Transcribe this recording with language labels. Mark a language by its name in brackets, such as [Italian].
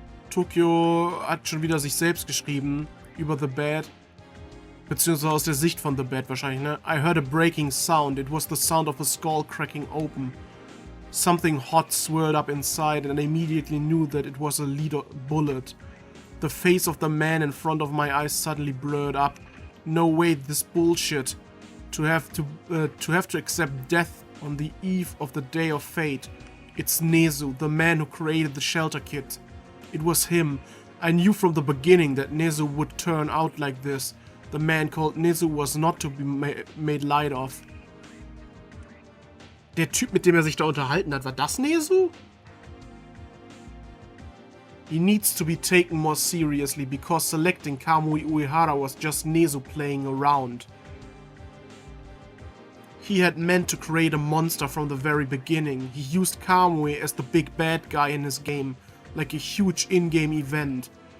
[German] Tokio hat schon wieder sich selbst geschrieben über The Bad. Beziehungsweise aus der Sicht von The Bad wahrscheinlich, ne? [English] I heard a breaking sound. It was the sound of a skull cracking open. Something hot swirled up inside and I immediately knew that it was a lead bullet. The face of the man in front of my eyes suddenly blurred up. No way, this bullshit. To have to accept death on the eve of the day of fate. It's Nezu, the man who created the shelter kit. It was him. I knew from the beginning that Nezu would turn out like this. The man called Nezu was not to be made light of. [German] Der Typ, mit dem sich da unterhalten hat, war das Nezu? [English] He needs to be taken more seriously because selecting Kamui Uehara was just Nezu playing around. He had meant to create a monster from the very beginning. He used Kamui as the big bad guy in his game, like a huge in-game event.